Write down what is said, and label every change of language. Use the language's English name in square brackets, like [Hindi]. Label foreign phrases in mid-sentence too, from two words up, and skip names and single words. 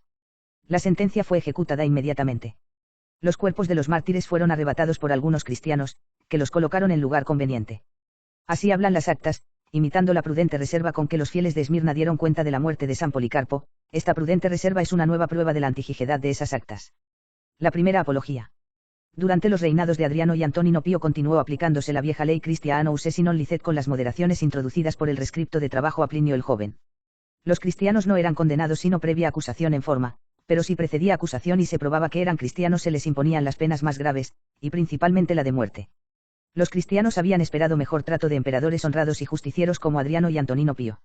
[Spanish] La sentencia fue ejecutada inmediatamente. Los cuerpos de los mártires fueron arrebatados por algunos cristianos, que los colocaron en lugar conveniente. Así hablan las actas, imitando la prudente reserva con que los fieles de Esmirna dieron cuenta de la muerte de San Policarpo. Esta prudente reserva es una nueva prueba de la antigijedad de esas actas. La primera apología. Durante los reinados de Adriano y Antonino Pío continuó aplicándose la vieja ley [Latin] Christiana usensi non licet [Spanish] con las moderaciones introducidas por el rescripto de trabajo a Plinio el Joven. Los cristianos no eran condenados sino previa acusación en forma, pero si precedía acusación y se probaba que eran cristianos se les imponían las penas más graves, y principalmente la de muerte. Los cristianos habían esperado mejor trato de emperadores honrados y justicieros como Adriano y Antonino Pío.